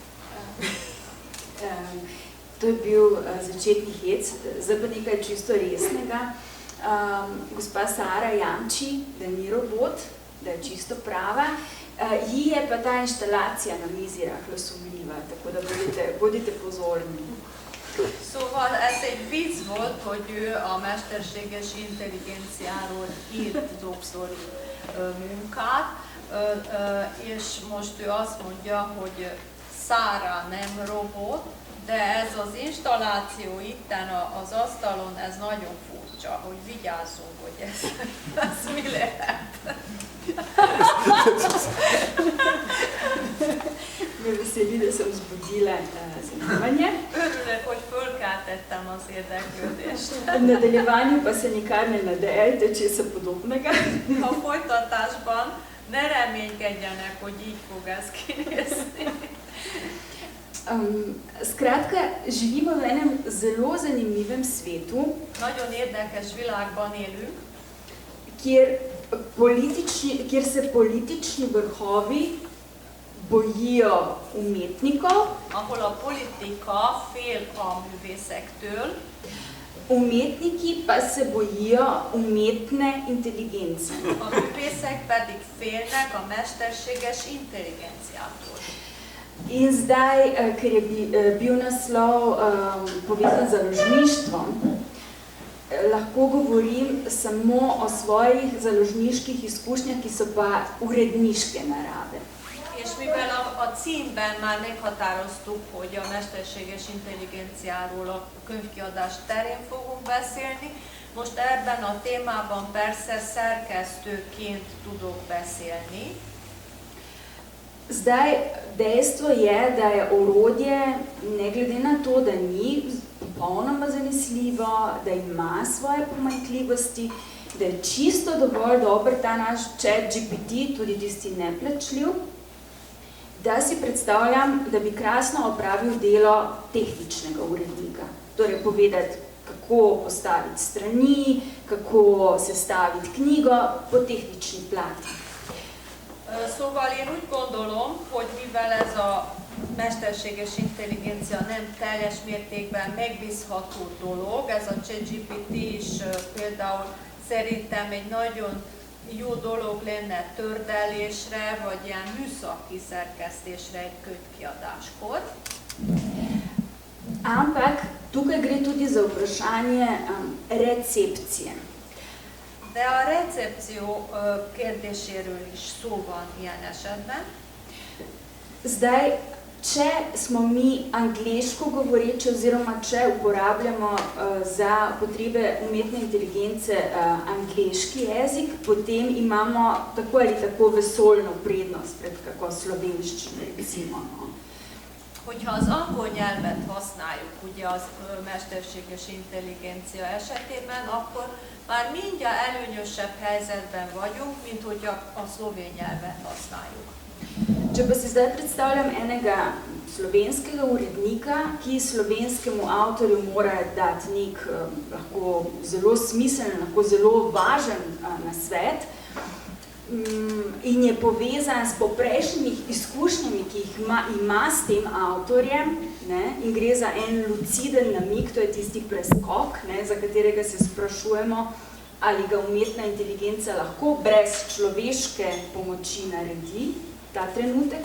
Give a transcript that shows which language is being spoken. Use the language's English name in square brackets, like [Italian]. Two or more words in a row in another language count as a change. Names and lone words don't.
[Slovenian] To je bil začetni hec, zdaj pa nekaj čisto resnega. Gospa Sara jamči, da ni robot, da je čisto prava. Ji je pa ta inštalacija na mizi rahlo sumljiva, tako da bodite pozorni. [Hungarian] Szóval ez egy vicc volt, hogy ő a mesterséges intelligenciáról írt doktori munkát, és most ő azt mondja, hogy Szára nem robot, de ez az installáció itten az asztalon, ez nagyon furcsa, hogy vigyázzunk, hogy ez mi lehet. [Slovenian] Me veseli, da sem vzbudila zanimanje. [Hungarian] Örülök, hogy fölkeltettem az érdeklődést. [Slovenian] V nadaljevanju pa se nikar ne nadejte česa podobnega. [Hungarian] A folytatásban ne reménykedjenek, hogy így fog ez kinézni. [Slovenian] Skratka, živimo v enem zelo zanimivem svetu, [Hungarian] Nagyon érdekes világban élünk, [Slovenian] kjer se politični vrhovi bojijo umetnikov, [Hungarian] ahol a politika fél a művészektől, [Slovenian] Umetniki pa se bojijo umetne inteligence. [Hungarian] A művészek pedig félnek a mesterséges intelligenciától. [Slovenian] In zdaj, ker je bil naslov povezan z založništvom, lahko govorim samo o svojih založniških izkušnjah, ki so pa uredniške narave. [Hungarian] És mivel a címben már meghatároztuk, hogy a mesterséges intelligenciáról a könyvkiadás terén fogunk beszélni, most ebben a témában persze szerkesztőként tudok beszélni. [Slovenian] Zdaj, dejstvo je, da je orodje, ne glede na to, da ni popolnoma zanesljivo, da ima svoje pomanjkljivosti, da je čisto dovolj dober ta naš ChatGPT, tudi tisti neplačljiv, da si predstavljam, da bi krasno opravil delo tehničnega urednika. Torej povedati, kako postaviti strani, kako sestaviti knjigo po tehnični plati. [Hungarian] Szóval én úgy gondolom, hogy mivel ez a mesterséges intelligencia nem teljes mértékben megbízható dolog, ez a ChatGPT is például szerintem egy nagyon jó dolog lenne tördelésre, vagy ilyen műszaki szerkesztésre egy könyvkiadáskor. [Slovenian] Ampak tukaj gre tudi za vprašanje recepcije. [Hungarian] De a recepció kérdéséről is szó van ilyen esetben. [Slovenian] Zdaj, če smo mi angleško govoreči oziroma če uporabljamo za potrebe umetne inteligence angleški jezik, potem imamo tako ali tako vesoljno prednost pred kako slovenščino, recimo. [Hungarian] Hogyha az angol nyelvet használjuk, ugye az mesterséges intelligencia esetében, akkor már mindjárt előnyösebb helyzetben vagyunk, mint hogyha a szlovén nyelvet használjuk. [Slovenian] Če pa si zdaj predstavljam enega slovenskega urednika, ki slovenskemu avtorju mora dati nek lahko zelo smiseln, lahko zelo važen nasvet in je povezan s poprejšnjimi izkušnjami, ki jih ima s tem avtorjem, ne, in gre za en luciden namig, to je tisti preskok, ne, za katerega se sprašujemo, ali ga umetna inteligenca lahko brez človeške pomoči naredi, ta trenutek.